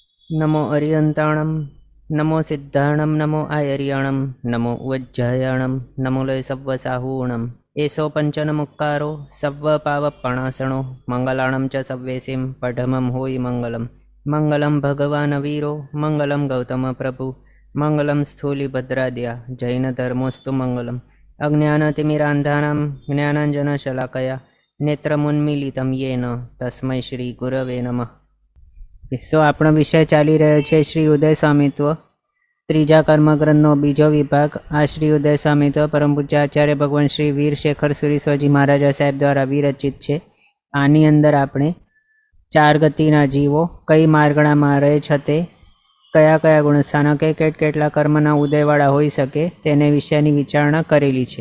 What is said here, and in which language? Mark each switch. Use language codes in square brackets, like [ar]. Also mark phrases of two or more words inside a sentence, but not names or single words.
[pra] नमो अरियंताणं नमो सिद्धाणं नमो आयर्याणं नमो वज्जायाणं नमो लय सव्वसाहूणम् एषो पंचनमुक्कारो सव्वपावपणासणो मंगलाणं च सव्वेसिं पठमं होयि मंगलम् [sa] मंगलं भगवान् वीरो मंगलं गौतम प्रभु मंगलं स्थूलिभद्राद्या जैनधर्मोऽस्तु मंगलम् अज्ञानतिमिरान्धानां ज्ञानाञ्जनशलाकया नेत्रमुन्मीलितं येन तस्मै श्रीगुरवे नमः। [gu] સો આપણો વિષય ચાલી રહ્યો છે શ્રી ઉદય સ્વામિત્વ ત્રીજા કર્મગ્રંથનો બીજો વિભાગ। આ શ્રી ઉદય સ્વામિત્વ પરમ પૂજ્ય આચાર્ય ભગવાન શ્રી વીર શેખર સુરીશ્વરજી મહારાજા સાહેબ દ્વારા વિરચિત છે। આની અંદર આપણે 4 ગતિના જીવો કઈ માર્ગણામાં રહે છે, તે કયા કયા ગુણસ્થાનકે કેટલા કર્મના ઉદયવાળા હોઈ શકે તેને વિષયની વિચારણા કરેલી છે।